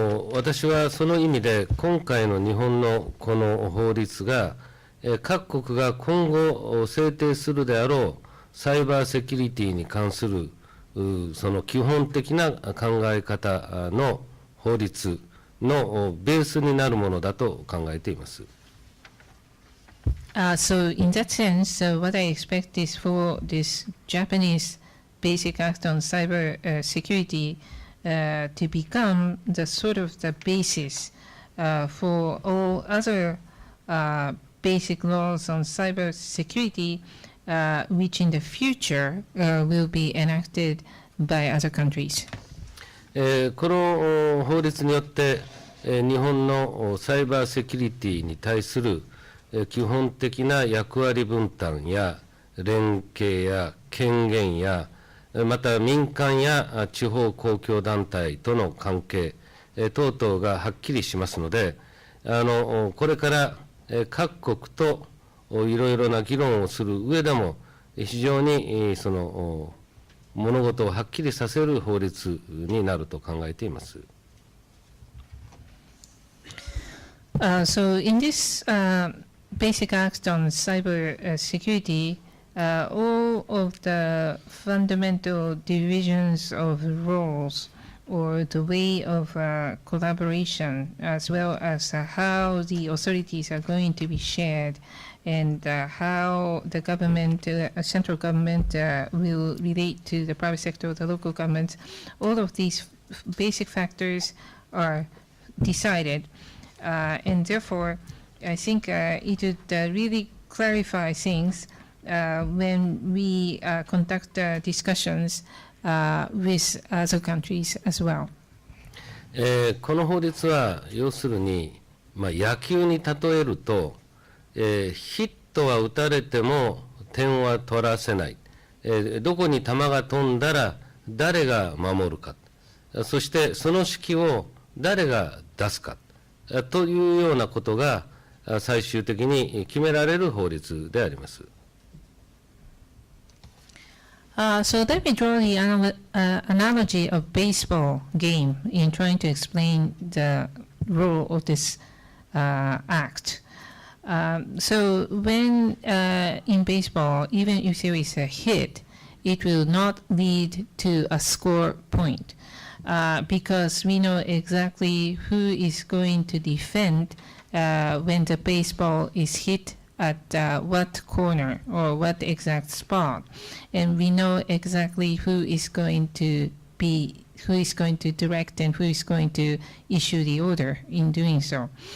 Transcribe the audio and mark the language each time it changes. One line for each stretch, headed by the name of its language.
Japanese: 私はその意味で今回の日本のこの法律が各国が今後制定するであろうサイバーセキュリティに関するその基本的な考え方の法律のベースになるものだと考えています。
English: So in that sense, what I expect is for this Japanese Basic Act on Cyber Security to become the sort of the basis for all other basic laws on cyber security, which in the future will be enacted by other countries.
Japanese: この法律によって日本のサイバーセキュリティに対する基本的な役割分担や連携や権限やまた民間や地方公共団体との関係等々がはっきりしますので、これから各国といろいろな議論をする上でも非常にその物事をはっきりさせる法律になると考えています。
English: So in this Basic Act on Cyber Security, all of the fundamental divisions of roles or the way of collaboration, as well as how the authorities are going to be shared and how the government, central government will relate to the private sector or the local governments, all of these basic factors are decided. And therefore, I think it would really clarify things when we conduct discussions with other countries as well.
Japanese: この法律は要するに、野球に例えると、ヒットは打たれても点は取らせない、どこに球が飛んだら誰が守るか、そしてその指揮を誰が出すかというようなことが最終的に決められる法律であります。
English: So let me draw the analogy of baseball game in trying to explain the role of this act. So when in baseball, even if there is a hit, it will not lead to a score point because we know exactly who is going to defend when the baseball is hit at what corner or what exact spot, and we know exactly who is going to direct and who is going to issue the order in doing so.